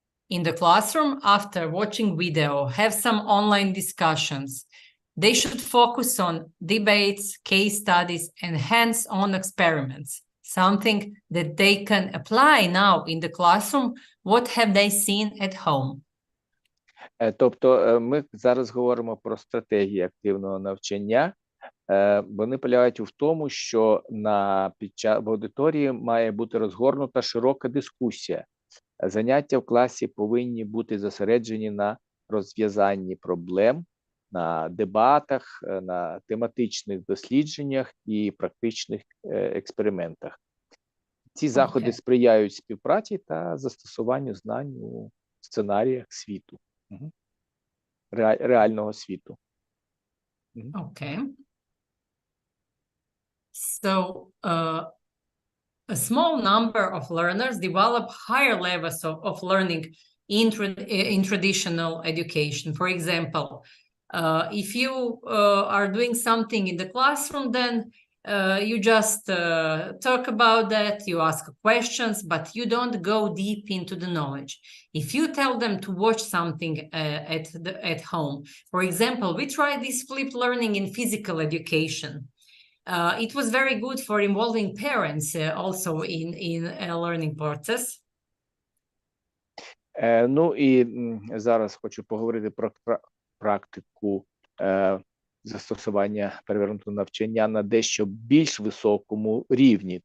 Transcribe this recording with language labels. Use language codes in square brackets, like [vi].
[en] In the classroom, after watching video, have some online discussions. They should focus on debates, case studies, and hands-on experiments, something that they can apply now in the classroom. What have they seen at home? [uk] Тобто ми зараз говоримо про стратегії активного навчання. Вони полягають в тому, що в аудиторії має бути розгорнута широка дискусія. Заняття в класі повинні бути зосереджені на розв'язанні проблем, на дебатах, на тематичних дослідженнях і практичних експериментах. Ці заходи сприяють співпраці та застосуванню знань у сценаріях світу, реального світу. [en] Okay. So, a small number of learners develop higher levels of learning in traditional education. For example, if you are doing something in the classroom, then you just talk about that, you ask questions, but you don't go deep into the knowledge. If you tell them to watch something at home, for example, we tried this flipped learning in physical education. It was very good for involving parents also in a learning process. [uk] Ну і зараз хочу поговорити про практику застосування перевернутого навчання на дещо більш високому рівні.